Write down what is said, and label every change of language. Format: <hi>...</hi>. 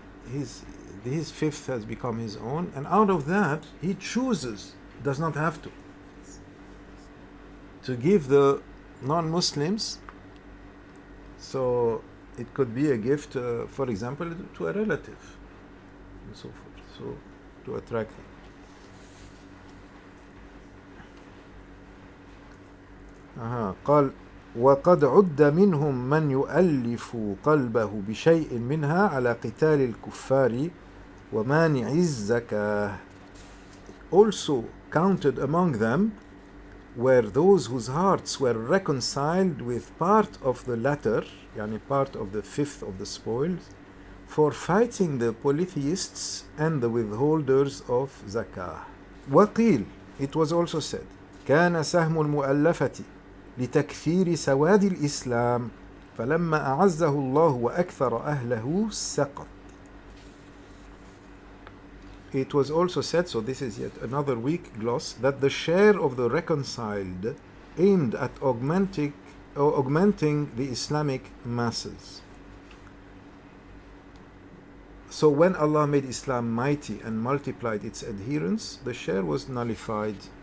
<en>His fifth has become his own, and out of that he chooses, does not have to give the non-Muslims. So it could be a gift, for example, to a relative and so forth, so to attract them.</en> <ar>قال وقد عد منهم من يؤلف قلبه بشيء منها على قتال الكفار ومانع الزكاة.</ar> <en>Also counted among them were those whose hearts were reconciled with part of the latter, yani part of the fifth of the spoils, for fighting the polytheists and the withholders of zakah.</en> <ar>وقيل,</ar> <en>it was also said,</en> <ar>كان سهم المؤلفة لتكثير سواد الإسلام فلما أعزه الله وأكثر أهله سقط.</ar> <en>It was also said, so this is yet another weak gloss, that the share of the reconciled aimed at augmenting the Islamic masses. So when Allah made Islam mighty and multiplied its adherents, the share was nullified.</en>